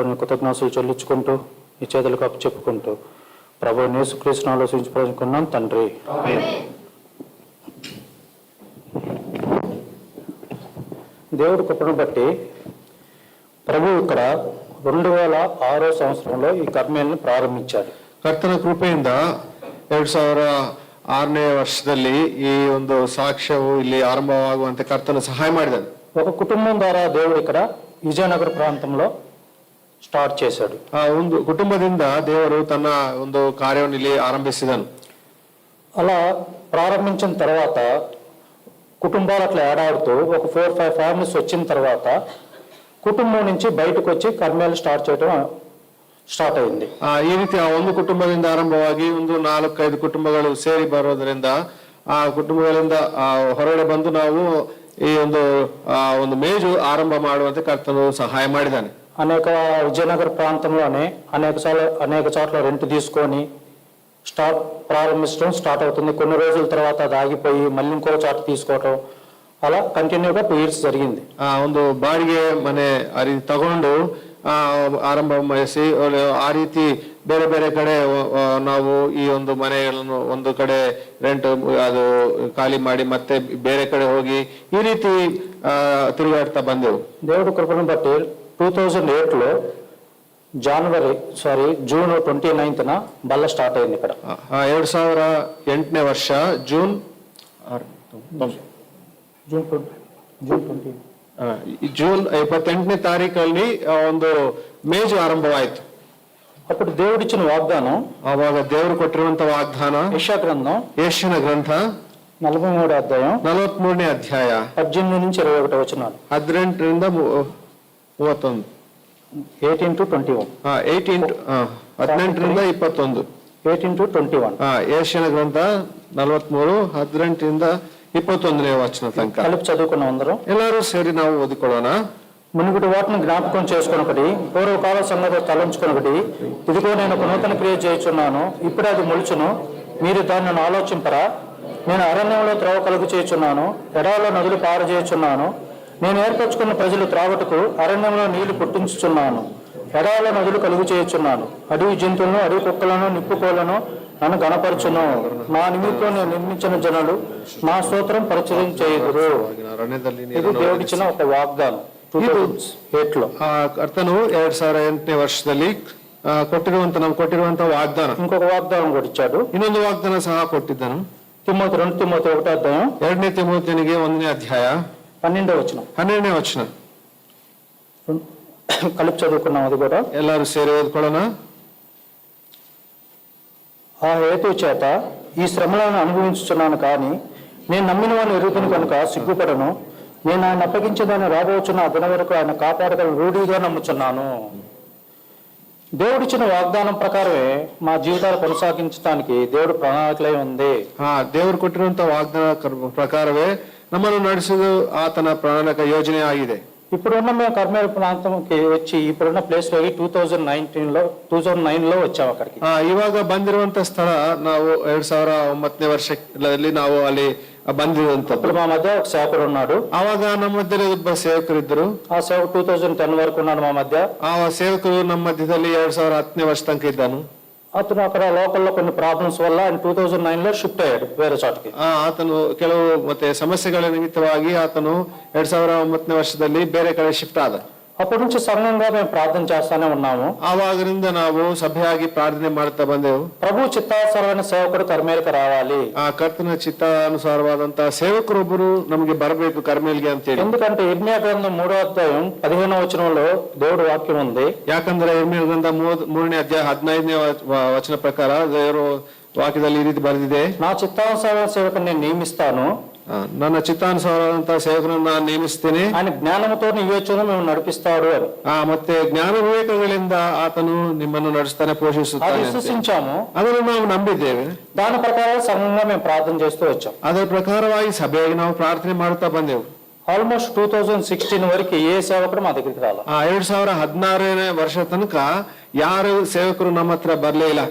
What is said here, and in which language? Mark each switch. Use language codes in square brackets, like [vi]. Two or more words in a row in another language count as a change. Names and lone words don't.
[te] నీ కృతజ్ఞతలు చెల్లించుకుంటూ నీ చేతులకు అప్పు చెప్పుకుంటూ ప్రభు యేసుక్రీస్తును ఆలోచించుకున్నాం తండ్రి. దేవుడి కృపను బట్టి ప్రభు ఇక్కడ 2006 ಸಂವತ್ಸರಂలో [kn] ಈ ಕರ್ಮೆಯನ್ನು ಪ್ರಾರಂಭಿಸಿದ್ದಾರೆ. ಕರ್ತನ ಕೃಪೆಯಿಂದ 2006ನೇ ವರ್ಷದಲ್ಲಿ ಈ ಒಂದು ಸಾಕ್ಷ್ಯವು ಇಲ್ಲಿ ಆರಂಭವಾಗುವಂತೆ ಕರ್ತನ ಸಹಾಯ ಮಾಡಿದ್ದಾನೆ. [te] ఒక కుటుంబం ద్వారా దేవుడు ఇక్కడ విజయనగర ప్రాంతంలో స్టార్ట్ చేశాడు. [kn] ಆ ಒಂದು ಕುಟುಂಬದಿಂದ ದೇವರು ತನ್ನ ಒಂದು ಕಾರ್ಯವನ್ನು ಇಲ್ಲಿ ಆರಂಭಿಸಿದನು. [te] అలా ప్రారంభించిన తర్వాత కుటుంబాలు అట్లా ఏడాడుతూ ఒక 4-5 ఫ్యామిలీస్ వచ్చిన తర్వాత కుటుంబం నుంచి బయటకు వచ్చి కర్మేలు స్టార్ట్ చేయడం స్టార్ట్ అయింది. [kn] ಈ ರೀತಿ ಆ ಒಂದು ಕುಟುಂಬದಿಂದ ಆರಂಭವಾಗಿ ಒಂದು 4-5 ಕುಟುಂಬಗಳು ಸೇರಿ ಬರೋದ್ರಿಂದ ಆ ಕುಟುಂಬಗಳಿಂದ ಹೊರಗಡೆ ಬಂದು ನಾವು ಈ ಒಂದು ಮೇಜು ಆರಂಭ ಮಾಡುವಂತೆ ಕರ್ತನು ಸಹಾಯ ಮಾಡಿದ್ದಾನೆ. [te] అనేక విజయనగర ప్రాంతంలోనే అనేక చోట్ల రెంట్ తీసుకొని ప్రారంభించడం స్టార్ట్ అవుతుంది. కొన్ని రోజుల తర్వాత అది ఆగిపోయి మళ్ళీ ఇంకో చోట తీసుకోవటం అలా కంటిన్యూగా 2 years జరిగింది. [kn] ಒಂದು ಬಾಡಿಗೆ ಮನೆ ಆ ರೀತಿ ತಗೊಂಡು ಆರಂಭ ಮಾಡಿಸಿ ಆ ರೀತಿ ಬೇರೆ ಬೇರೆ ಕಡೆ ನಾವು ಈ ಒಂದು ಮನೆಗಳನ್ನು ಒಂದು ಕಡೆ ರೆಂಟ್ ಅದು ಖಾಲಿ ಮಾಡಿ ಮತ್ತೆ ಬೇರೆ ಕಡೆ ಹೋಗಿ ಈ ರೀತಿ ತಿರುಗಾಡ್ತಾ ಬಂದೆವು. [te] దేవుడి కృపను బట్టి 2008లో జూన్ 29న బల్ల స్టార్ట్ అయింది ఇక్కడ. [kn] 2008ನೇ ವರ್ಷ జూన్ 28ನೇ ತಾರೀಕಲ್ಲಿ ಒಂದು ಮೇಜು ಆರಂಭವಾಯಿತು. [te] అప్పుడు దేవుడిచ్చిన వాగ్దానం, [kn] ಆವಾಗ ದೇವರು ಕೊಟ್ಟಿರುವಂತ ವಾಗ್ದಾನ [te] యెషయా గ్రంథం, [kn] ಯೆಶಾಯನ ಗ್ರಂಥ [te] 43వ అధ్యాయం [kn] 43ನೇ ಅಧ್ಯಾಯ [te] 18 నుంచి 21 వచనాలు. [kn] 18ರಿಂದ 31. [en] 18 to 21. [kn] 18ರಿಂದ 21. [en] 18 to 21. [kn] ಯೆಶಾಯನ ಗ್ರಂಥ 43 18ರಿಂದ 21ನೇ ವಚನ ತನಕ [te] కలిపి చదువుకున్నాం అందరం. [kn] ಎಲ್ಲರೂ ಸೇರಿ ನಾವು ಓದಿಕೊಳ್ಳೋಣ. [te] మునుపటి వాటిని జ్ఞాపకం చేసుకొనొకటి, పూర్వకాల సంగతి తలంచుకొనొకటి, ఇదిగో నేను ఒక నూతన క్రియ చేయుచున్నాను, ఇప్పుడే అది మొలుచును, మీరు దానిని ఆలోచింపరా? నేను అరణ్యంలో త్రోవ కలుగు చేయుచున్నాను, ఎడారిలో నదులు పారు చేయుచున్నాను. నేను ఏర్పరచుకున్న ప్రజలు త్రావటకు అరణ్యంలో నీళ్లు పుట్టించుచున్నాను, ఎడారిలో నదులు కలుగు చేయుచున్నాను. అడవి జంతువులను, అడవి కుక్కలను, నిప్పుకోలను నన్ను గణపరచును. నా నిమిత్తం నేను నిర్మించిన జనులు నా స్తోత్రం పరిచయం చేయుదురు. ఇది దేవుడిచ్చిన ఒక వాగ్దానం 2008లో. [kn] ಕರ್ತನು 2008ನೇ ವರ್ಷದಲ್ಲಿ ಕೊಟ್ಟಿರುವಂತ ವಾಗ್ದಾನ. [te] ఇంకొక వాగ్దానం కూడా ఇచ్చాడు. [kn] ಇನ್ನೊಂದು ವಾಗ್ದಾನ ಸಹ ಕೊಟ್ಟಿದ್ದನು. [te] 2 తిమోతి 1వ అధ్యాయం [kn] 2ನೇ ತಿಮೋಥೆಯನಿಗೆ 1ನೇ ಅಧ್ಯಾಯ [te] 12వ వచనం. [kn] 12ನೇ ವಚನ [te] కలిపి చదువుకున్నాం. అది కూడా [kn] ಎಲ್ಲರೂ ಸೇರಿ ಓದ್ಕೊಳ್ಳೋಣ. [te] ఆ హేతు చేత ఈ శ్రమలను అనుభవించుచున్నాను, కానీ నేను నమ్మిన వాడిని ఎరుగుతును కనుక సిగ్గుపడను. నేను ఆయన అప్పగించేదాన్ని రాబోచున్న ఆ దినం వరకు ఆయన కాపాడగల రూఢిగా నమ్ముచున్నాను. దేవుడిచ్చిన వాగ్దానం ప్రకారమే మా జీవితాలు కొనసాగించడానికి దేవుడు ప్రణాళికలై ఉంది. [kn] ದೇವರು ಕೊಟ್ಟಿರುವಂತ ವಾಗ್ದಾನ ಪ್ರಕಾರವೇ ನಮ್ಮನ್ನು ನಡೆಸುವುದು ಆತನ ಪ್ರಣಾಳಿಕ ಯೋಜನೆ ಆಗಿದೆ. [te] ఇప్పుడున్న మేము కర్మేలు ప్రాంతంకి వచ్చి ఇప్పుడున్న ప్లేస్ లో 2009లో వచ్చాము అక్కడికి. [kn] ಇವಾಗ ಬಂದಿರುವಂತ ಸ್ಥಳ ನಾವು 2009ನೇ ವರ್ಷದಲ್ಲಿ ನಾವು ಅಲ್ಲಿ ಬಂದಿರುವಂತ. [te] మా మధ్య ఒక సేవకుడు ఉన్నాడు. [kn] ಆವಾಗ ನಮ್ಮ ಮಧ್ಯದಲ್ಲಿ ಒಬ್ಬ ಸೇವಕರು ಇದ್ದರು. [te] ఆ సేవకుడు 2010 వరకు ఉన్నాడు మా మధ్య. [kn] ಆ ಸೇವಕರು ನಮ್ಮ ಮಧ್ಯದಲ್ಲಿ 2010ನೇ ವರ್ಷ ತನಕ ಇದ್ದಾನು. [te] అతను అక్కడ లోకల్లో కొన్ని ప్రాబ్లమ్స్ వల్ల ఆయన 2009లో షిఫ్ట్ అయ్యాడు వేరే చోటకి. [kn] ಆತನು ಕೆಲವು ಮತ್ತೆ ಸಮಸ್ಯೆಗಳ ನಿಮಿತ್ತವಾಗಿ ಆತನು 2009ನೇ ವರ್ಷದಲ್ಲಿ ಬೇರೆ ಕಡೆ ಶಿಫ್ಟ್ ಆದ. [te] అప్పటి నుంచి సంఘంగా మేము ప్రార్థన చేస్తానే ఉన్నాము. [kn] ಆವಾಗಿನಿಂದ ನಾವು ಸಭೆಯಾಗಿ ಪ್ರಾರ್ಥನೆ ಮಾಡ್ತಾ ಬಂದೆವು. [te] ప్రభు చిత్తానుసారమైన సేవకుడు కర్మేలకు రావాలి. [kn] ಆ ಕರ್ತನ ಚಿತ್ತಾನುಸಾರವಾದಂತಹ ಸೇವಕರೊಬ್ಬರು ನಮಗೆ ಬರಬೇಕು ಕರ್ಮೇಲ್ಗೆ ಅಂತೇಳಿ. [te] ఎందుకంటే ఇర్మియా గ్రంథం 3వ అధ్యాయం 15వ వచనంలో దేవుడు వాక్యం ఉంది. [kn] ಯಾಕಂದ್ರೆ ಇರ್ಮಿಯಾ ಗ್ರಂಥ 3ನೇ ಅಧ್ಯಾಯ 15ನೇ ವಚನ ಪ್ರಕಾರ ದೇವರು ವಾಕ್ಯದಲ್ಲಿ ಈ ರೀತಿ ಬರೆದಿದೆ, [te] నా చిత్తానుసారమైన సేవకుని నేను నియమిస్తాను, [kn] ನನ್ನ ಚಿತ್ತಾನುಸಾರವಾದಂತಹ ಸೇವಕರನ್ನು ನಾನು ನೇಮಿಸ್ತೇನೆ, [te] ఆయన జ్ఞానంతో వివేచన మేము నడిపిస్తాడు అని. [kn] ಮತ್ತೆ ಜ್ಞಾನ ವಿವೇಕಗಳಿಂದ ಆತನು ನಿಮ್ಮನ್ನು ನಡೆಸ್ತಾನೆ, [te] అది [kn] ಪೋಷಿಸುತ್ತಾನೆ. [te] విశ్వసించాము. [kn] ಅದನ್ನು ನಾವು ನಂಬಿದ್ದೇವೆ. [te] దాని ప్రకారం సంఘంగా మేము ప్రార్థన చేస్తూ వచ్చాం. [kn] ಅದರ ಪ್ರಕಾರವಾಗಿ ಸಭೆಯಾಗಿ ನಾವು ಪ್ರಾರ್ಥನೆ ಮಾಡುತ್ತಾ ಬಂದೆವು. [te] ఆల్మోస్ట్ 2016 వరకు ఏ సేవకుడు మా దగ్గరికి రాల. [kn] 2016ನೇ ವರ್ಷ ತನಕ ಯಾರು ಸೇವಕರು ನಮ್ಮ ಹತ್ರ ಬರ್ಲೇ ಇಲ್ಲ.